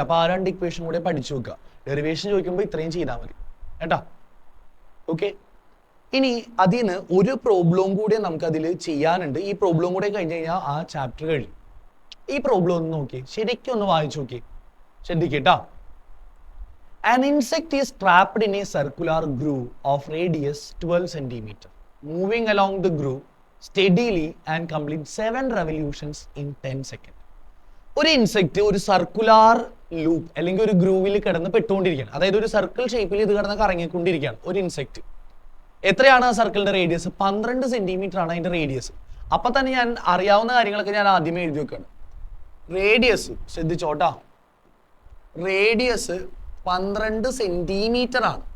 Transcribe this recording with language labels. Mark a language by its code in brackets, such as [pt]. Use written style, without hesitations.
[ml] അപ്പൊ ആ രണ്ട് ഇക്വേഷൻ കൂടെ പഠിച്ചു വെക്കുക. ഡെറിവേഷൻ ചോദിക്കുമ്പോൾ ഇത്രയും ചെയ്താൽ മതി കേട്ടാ. ഓക്കെ. ഇനി അതിന് ഒരു പ്രോബ്ലം കൂടി നമുക്ക് അതിൽ ചെയ്യാനുണ്ട്. ഈ പ്രോബ്ലം കൂടെ കഴിഞ്ഞ് കഴിഞ്ഞാൽ ആ ചാപ്റ്റർ കഴിയും. ഈ പ്രോബ്ലം ഒന്ന് നോക്കി, ശരിക്കും ഒന്ന് വായിച്ചു നോക്കി, ശ്രദ്ധിക്കട്ടാ. [en] An insect is trapped in a circular groove of radius 12 centimeter, moving along the groove steadily and complete 7 revolutions in 10 seconds. [ml] ഒരു ഇൻസെക്ട് ഒരു സർക്കുലാർ ലൂപ്പ് അല്ലെങ്കിൽ ഒരു ഗ്രൂവിൽ കിടന്ന് പെട്ടുകൊണ്ടിരിക്കുകയാണ്. അതായത് ഒരു സർക്കിൾ ഷേപ്പിൽ ഇത് കിടന്ന് കറങ്ങിക്കൊണ്ടിരിക്കുകയാണ് ഒരു ഇൻസെക്ട്. എത്രയാണ് ആ സർക്കിളിന്റെ റേഡിയസ്? 12 സെന്റിമീറ്റർ ആണ് അതിന്റെ റേഡിയസ്. അപ്പൊ തന്നെ ഞാൻ അറിയാവുന്ന കാര്യങ്ങളൊക്കെ ഞാൻ ആദ്യമേ എഴുതി വെക്കുകയാണ്. റേഡിയസ് ശ്രദ്ധിച്ചോട്ടാ, റേഡിയസ് 12 സെന്റിമീറ്റർ ആണ്.